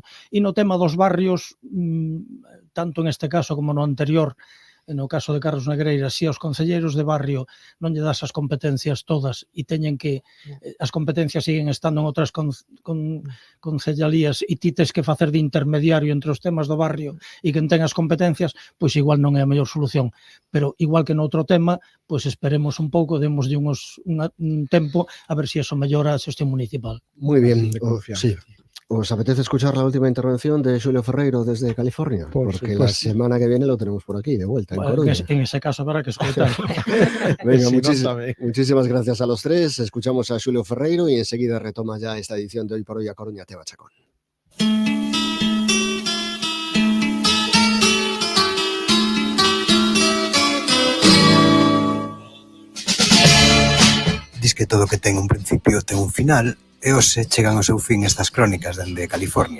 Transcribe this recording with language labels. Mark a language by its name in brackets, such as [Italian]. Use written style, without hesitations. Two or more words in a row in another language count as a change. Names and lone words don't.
[Galician] E no tema dos barrios, tanto [Spanish] en este caso [Galician] como no anterior, no caso de Carlos Negreira, si aos concelleiros de barrio non lle das as competencias todas e teñen que as competencias siguen estando en outras concellalías e ti tes que facer de intermediario entre os temas do barrio e quen ten as competencias, pois igual non é a mellor solución. Pero igual que no outro tema, pois esperemos un pouco, demoslle un tempo a ver se eso mellora a xestión municipal. Moi bien, sí. [Spanish] ¿Os apetece escuchar la última intervención de Xulio Ferreiro desde California? Porque la semana que viene lo tenemos por aquí, de vuelta, en Coruña. En ese caso habrá que escuchar. Venga, muchísimas gracias a los tres. Escuchamos a Xulio Ferreiro y enseguida retoma ya esta edición de Hoy por Hoy a Coruña Teba Chacón. [Galician] Diz que todo que ten un principio ten un final, e hoxe chegan ao seu fin estas crónicas dende California.